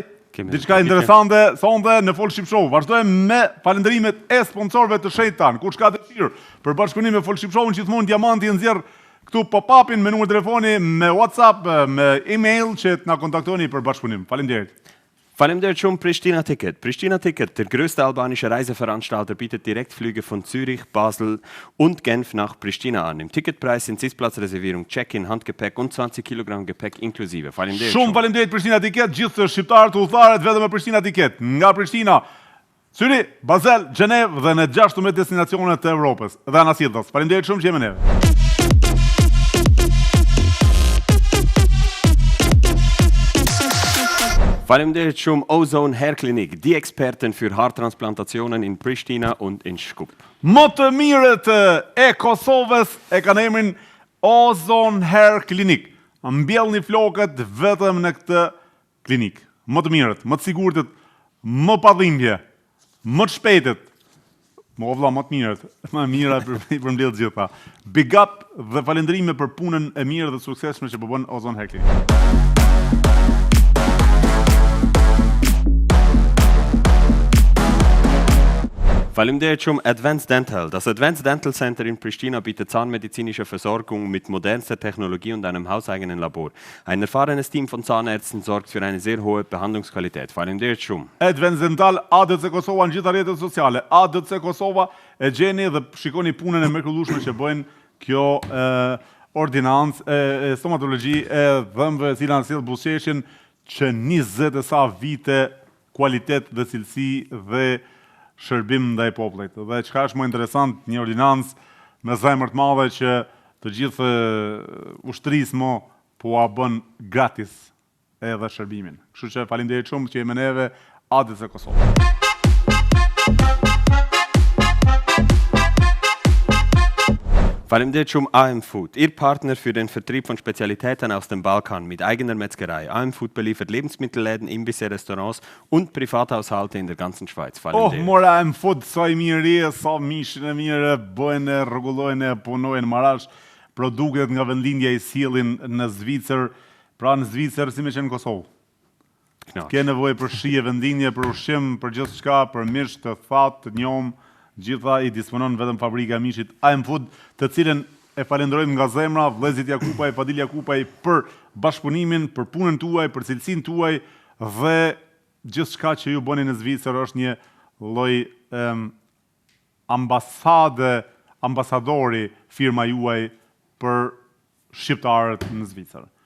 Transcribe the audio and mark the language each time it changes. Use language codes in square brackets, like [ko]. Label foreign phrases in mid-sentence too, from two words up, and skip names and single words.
[sq] Diçka interesante sonde në Full Ship Show. Vazhdojmë me falënderimet e sponsorëve të shenjtë tanë. Kush ka dëshirë për bashkëpunim me Full Ship Show, gjithmonë Diamanti nxjerr këtu pop-upin me numër telefoni, me WhatsApp, me email që të na kontaktoni për bashkëpunim. Faleminderit. Faleminderit shumë Pristina Ticket. [de] Pristina Ticket, der größte albanische Reiseveranstalter, bietet Direktflüge von Zürich, Basel und Genf nach Pristina an. Im Ticketpreis sind Sitzplatzreservierung, Check-in, Handgepäck und 20 Kilogramm Gepäck inklusive. [sq] Faleminderit shumë. Faleminderit Pristina Ticket, gjithë shqiptarët udhëtarët vetëm me Pristina Ticket. Nga Pristina, Zürich, Basel, Gjenev dhe në 16 destinacione të Evropës dhe anasjellës. Faleminderit shumë që jemi neve. Faleminderit shumë Ozone Hair Clinic, [de] die Experten für Haartransplantationen in Pristina und in Shkup. [sq] Më të mirët e Kosovës e kanë emrin Ozone Hair Clinic. Mbjellni flokët vetëm në këtë klinik. Më të mirët, më të sigurtët, më pa dhimbje, më të shpejtët. Më të mirët, më mira për mbledh gjitha. [en] Big up [sq] dhe falënderime për punën e mirë dhe suksesshme që po bën Ozone Hair Clinic. Faleminderit shumë Advanced Dental. [de] Das Advanced Dental Center in Pristina bietet zahnmedizinische Versorgung mit modernster Technologie und einem hauseigenen Labor. Ein erfahrenes Team von Zahnärzten sorgt für eine sehr hohe Behandlungsqualität. [sq] Faleminderit shumë. Advanced Dental, ADC Kosova në gjitha rrjetet sociale. ADC Kosova e gjeni dhe shikoni punën e mrekullueshme që bëjnë kjo ordinancë e stomatologji e dhëmbëve, e cila sjell buzëqeshjen që 20 e sa vite kualitet dhe cilësi dhe shërbim ndaj popullit. Dhe çka është më interesant, një ordinancë me zemër të madhe që të gjithë ushtrisë mo po a bën gratis edhe shërbimin. Kështu që faleminderit shumë që jemi neve ADC Kosovë. Faleminderit shumë [de] AM Food, Ihr Partner für den Vertrieb von Spezialitäten aus dem Balkan mit eigener Metzgerei. AM Food beliefert Lebensmittelläden, Imbisse, Restaurants und Privathaushalte in der ganzen Schweiz. [sq] Faleminderit. Mora AM Food, sa i mirë, sa mishin e mirë, bëjnë, rregullojnë, punojnë Marash, produktet nga vendlindja i sjellin në Zvicër, pra në Zvicër si me që në Kosovë. Ke nevojë për shije vendindje, për ushqim, për gjithçka, për mish të thatë, të njom, gjitha i disponon vetëm fabrika e mishit AM Food, të cilën e falenderojmë nga zemra vëllezrit Jakupaj, Fadil Jakupaj për bashkëpunimin, për punën tuaj, për cilësinë tuaj dhe gjithçka që ju bëni në Zvicër është një lloj ambasadori firma juaj për shqiptarët në Zvicër.